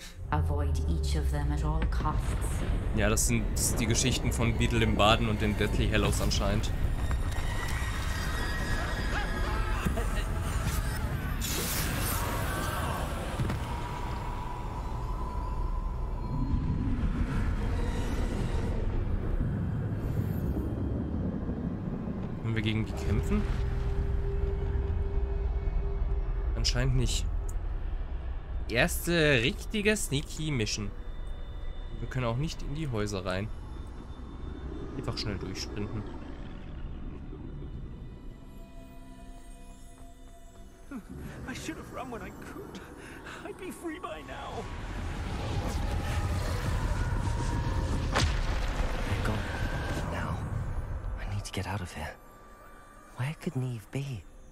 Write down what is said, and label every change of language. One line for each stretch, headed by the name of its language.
English: Avoid each of them at all costs.
German: Ja, das sind die Geschichten von Beetle im Baden und den Deathly Hallows anscheinend. Können wir gegen die kämpfen? Anscheinend nicht. Erste richtige Sneaky Mission. Wir können auch nicht in die Häuser rein. Einfach schnell durchsprinten.
English: I should have run when I could. I'd be free by now. They're gone. Now, I need to get out of here. Where could Neve be?